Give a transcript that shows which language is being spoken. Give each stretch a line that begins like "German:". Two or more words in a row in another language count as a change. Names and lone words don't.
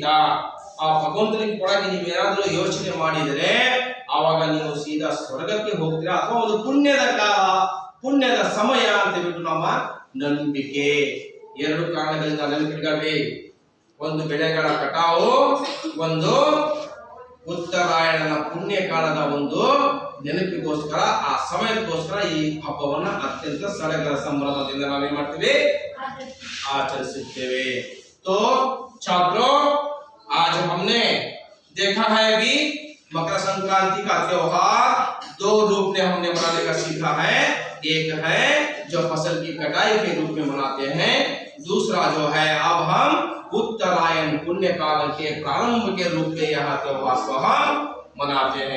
Kannada: ಆ ಭಗವಂತನಿಗೆ ಕೊಡಕ್ಕೆ ನೀವೇನಾದ್ರೂ ಯೋಚನೆ ಮಾಡಿದರೆ ಆವಾಗ ನೀವು ಸೀದಾ ಸ್ವರ್ಗಕ್ಕೆ ಹೋಗ್ತೀರಾ, ಅಥವಾ ಒಂದು ಪುಣ್ಯದ ಕಾಲ, ಪುಣ್ಯದ ಸಮಯ ಅಂತ ಹೇಳ್ಬಿಟ್ಟು ನಮ್ಮ ನಂಬಿಕೆ। ಎರಡು ಕಾರಣಗಳಿಂದ ನೆನಪಿಟ್ಕೊಳ್ಳಿ, ಒಂದು ಬೆಳೆಗಳ ಕಟಾವು, ಒಂದು ಉತ್ತರಾಯಣನ ಪುಣ್ಯ ಕಾಲದ ಒಂದು ನೆನಪಿಗೋಸ್ಕರ, ಆ ಸಮಯಕ್ಕೋಸ್ಕರ ಈ ಹಬ್ಬವನ್ನ ಅತ್ಯಂತ ಸಡಗರ ಸಂಭ್ರಮದಿಂದ ನಾವೇನ್ ಮಾಡ್ತೀವಿ, आचरिಸುತ್ತೇವೆ।
Hindi: तो छात्रों, आज हमने देखा है कि मकर संक्रांति का त्योहार दो रूप में हमने मनाने का सीखा है। एक है जो फसल की कटाई के रूप में मनाते हैं, दूसरा जो है अब हम उत्तरायण पुण्य काल के प्रारंभ के रूप में यह त्योहार को हम मनाते हैं।